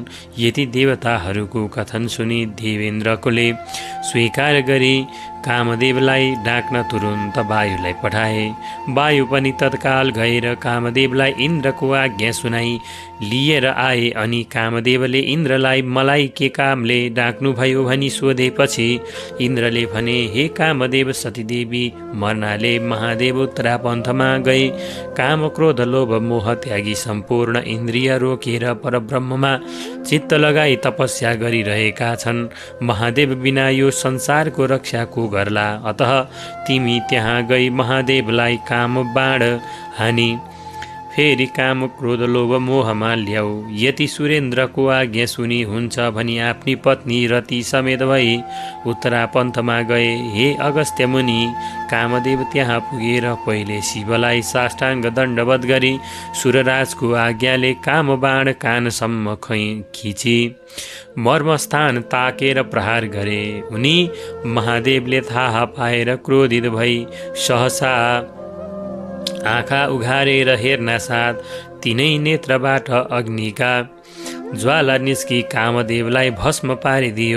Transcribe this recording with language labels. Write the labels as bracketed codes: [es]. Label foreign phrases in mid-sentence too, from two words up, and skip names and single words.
[ne] यति देवताहरूको कथन सुनि देवेन्द्रकोले स्वीकार गरी कामदेवलाई डाक्न तुरुन्त वायुलाई पठाए। वायु पनि तत्काल गएर कामदेवलाई इन्द्रको आज्ञा सुनाई लिएर आए। अनि कामदेवले इन्द्रलाई मलाई के कामले डाक्नुभयो भनी सोधेपछि इन्द्रले भने, हे कामदेव, सतीदेवी मर्नाले महादेव उत्तरापन्थमा गई काम क्रोध लोभ मोह त्यागी सम्पूर्ण इन्द्रिय रोकेर परब्रह्ममा चित्त लगाई तपस्या गरिरहेका छन्। महादेव बिना यो संसारको रक्षा को गर्ला? अतः तिमी त्यहाँ गई महादेवलाई काम बाण हानी फेरि काम क्रोध लोभ मोहमा ल्याऊ। यति सुरेन्द्रको आज्ञा सुनि हुन्छ भनी आफ्नी पत्नी रति समेत भई उत्तरा पन्थमा गए। हे अगस्त्य मुनि, कामदेव त्यहाँ पुगेर पहिले शिवलाई साष्टाङ्ग दण्डवत गरी सुरराजको आज्ञाले कामबाण कानसम्म खिची मर्मस्थान ताकेर प्रहार गरे। उनी महादेवले थाहा पाएर क्रोधित भई सहसा आँखा उघारेर हेर्नासाथ तिनै नेत्रबाट अग्निका ज्वाला निस्की कामदेवलाई भस्म पारिदियो।